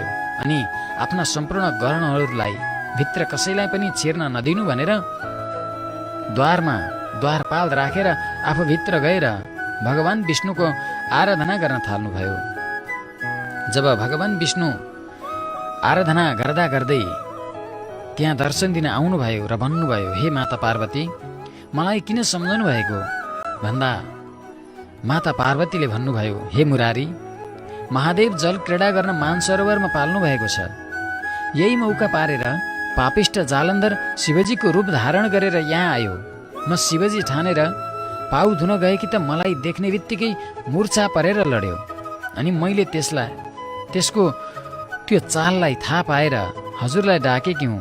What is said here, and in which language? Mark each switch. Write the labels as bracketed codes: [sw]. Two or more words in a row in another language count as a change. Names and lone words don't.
[ne] अनि आफ्ना सम्पूर्ण गहनाहरूलाई भित्र कसैलाई पनि छिर्न नदिनु भनेर द्वारपाल राखेर आफू भित्र गएर भगवान विष्णुको आराधना गर्न थाल्नुभयो। जब भगवान विष्णु आराधना गर्दा गर्दै त्यहाँ दर्शन दिन आउनुभयो र भन्नुभयो, हे माता पार्वती, मलाई किन सम्झनु भएको भन्दा माता पार्वतीले भन्नुभयो, हे मुरारी, महादेव जल क्रीडा गर्न मानसरोवरमा पाल्नु भएको छ। यही मौका पारेर पापिष्ट जालन्धर शिवजीको रूप धारण गरेर यहाँ आयो। म शिवजी ठानेर पाउ धुन गएकी त मलाई देख्ने बित्तिकै मुर्छा परेर लड्यो। अनि मैले त्यसको त्यो चाललाई थाहा पाएर हजुरलाई डाकेकी हुँ।